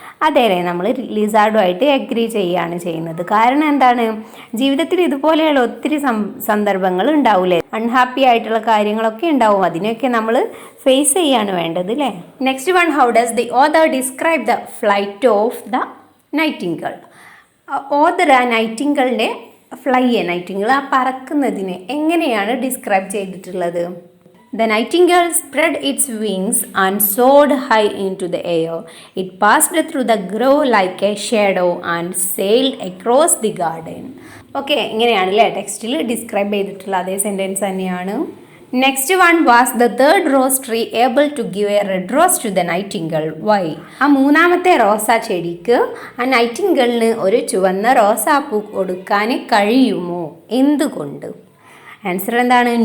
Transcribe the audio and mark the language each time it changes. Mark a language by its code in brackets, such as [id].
[ml] അതെ, നമ്മൾ ലിസാർഡുമായിട്ട് അഗ്രി ചെയ്യുകയാണ് ചെയ്യുന്നത്. കാരണം എന്താണ്, ജീവിതത്തിൽ ഇതുപോലെയുള്ള ഒത്തിരി സന്ദർഭങ്ങൾ ഉണ്ടാവില്ലേ, അൺഹാപ്പി ആയിട്ടുള്ള കാര്യങ്ങളൊക്കെ ഉണ്ടാവും, അതിനെയൊക്കെ നമ്മൾ ഫേസ് ചെയ്യാണ് വേണ്ടത് അല്ലേ. [en] Next one, how does the author describe the flight of the nightingale? [ml] Author ആ നൈറ്റിംഗേളിൻ്റെ നൈറ്റിംഗേൾ ആ പറക്കുന്നതിനെ എങ്ങനെയാണ് ഡിസ്ക്രൈബ് ചെയ്തിട്ടുള്ളത്? [en] The nightingale spread its wings and soared high into the air. It passed through the grove like a shadow and sailed across the garden. [ml] Okay, ഇങ്ങനെയാണല്ലേ ടെക്സ്റ്റിൽ describe ചെയ്തിട്ടുള്ള അതേ sentence തന്നെയാണ്. [en] Next one, was the third rose tree able to give a red rose to the nightingale? Why? [ml] ആ മൂന്നാമത്തെ റോസാ ചെടിക്ക് ആ നൈറ്റിംഗേളിന് ഒരു ചുവന്ന റോസാപ്പൂ കൊടുക്കാൻ കഴിയുമോ? എന്തുകൊണ്ട്? ആൻസർ എന്താണ്?